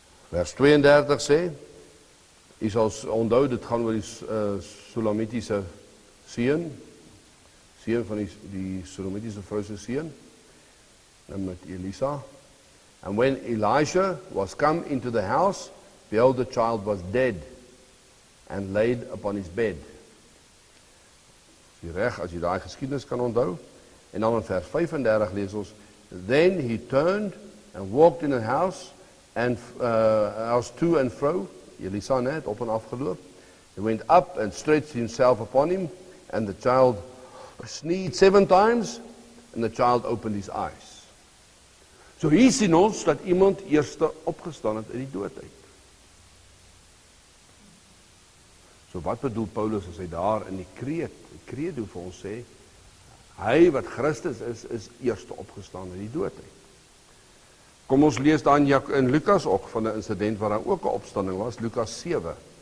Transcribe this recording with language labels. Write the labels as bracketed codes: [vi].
[af] Vers 32 sê, jy sal onthou, dit gaan oor die Sulamitiese seun van die Sulamitiese vrou se seun, met Elisa. [en] And when Elisha was come into the house, behold, the child was dead and laid upon his bed. [af] As jy reg, as jy daai geskiedenis kan onthou. En dan in vers 35 lees ons, [en] then he turned and walked in the house, and house to and fro, [af] Elisa net op en af geloop. [en] He went up and stretched himself upon him, and the child sneezed 7 times, and the child opened his eyes. [af] So hier sien ons dat iemand eerste opgestaan het uit die dood uit. So wat bedoel Paulus as hy daar in die credo vir ons sê, hy wat Christus is eerste opgestaan uit die dood uit. Kom ons lees dan in Lukas ook van 'n insident waar daar ook 'n opstanding was, Lukas 7.